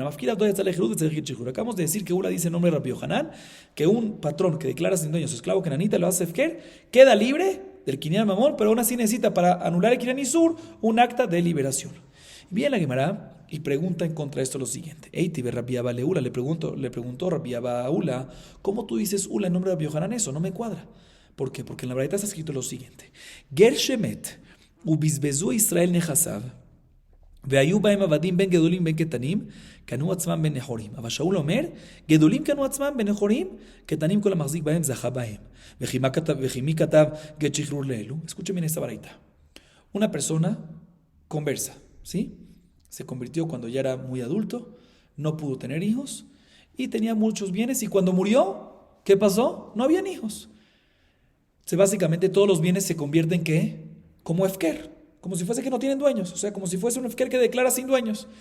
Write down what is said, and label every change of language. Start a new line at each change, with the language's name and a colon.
Spanish: Acabamos de decir que Ula dice el nombre de Rabbi Yohanan, que un patrón que declara sin dueño su esclavo kenanita lo hace efker, queda libre del Kinyan Mamón, pero aún así necesita para anular el Kinyan Isur un acta de liberación. Bien la Gemara y pregunta en contra de esto lo siguiente.
Aramaic: Eitibe
Spanish: Rabbi Abba le Ula, le preguntó Rabbi Abba a Ula, ¿cómo tú dices Ula en nombre de Rabbi Yohanan? Eso no me cuadra. ¿Por qué? Porque en la Braita está escrito lo siguiente.
Hebrew: Ger Shemet ובזבזו ישראל נכסיו, והיו בהם עבדים בין גדולים בין קטנים, קנו עצמם בין נחורים. אבל שאול אומר, גדולים קנו עצמם בין נחורים, קטנים כל המחזיק בהם זכה בהם. וכי מי כתב גט שחרור לאלו?
Spanish: Escuchen bien esta baraita. Una persona conversa, ¿sí? Se convirtió cuando ya era muy adulto, no pudo tener hijos, y tenía muchos bienes, y cuando murió, ¿qué pasó? No habían hijos. Básicamente todos los bienes se convierten, ¿qué? Como efker, como si fuese que no tienen dueños, o sea, como si fuese un efker que declara sin dueños.